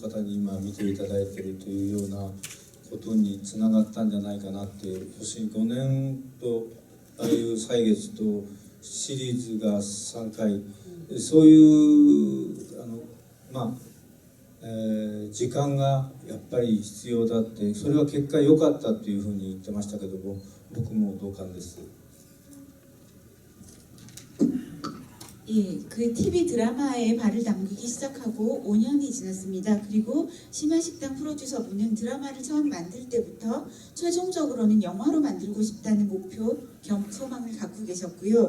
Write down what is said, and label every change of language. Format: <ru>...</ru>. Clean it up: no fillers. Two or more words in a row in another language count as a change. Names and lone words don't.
<ja>方に今見ていただいているというようなことにつながったんじゃないかなっていう。要するに5年とああいう歳月とシリーズが3回そういう時間がやっぱり必要だって、それは結果良かったというふうに言ってましたけども、僕も同感です。</ja> <ko>예, 그 TV 드라마에 발을 담그기 시작하고 5년이 지났습니다. 그리고 심야식당 프로듀서분은 드라마를 처음 만들 때부터 최종적으로는 영화로 만들고 싶다는 목표 겸 소망을 갖고 계셨고요.</ko>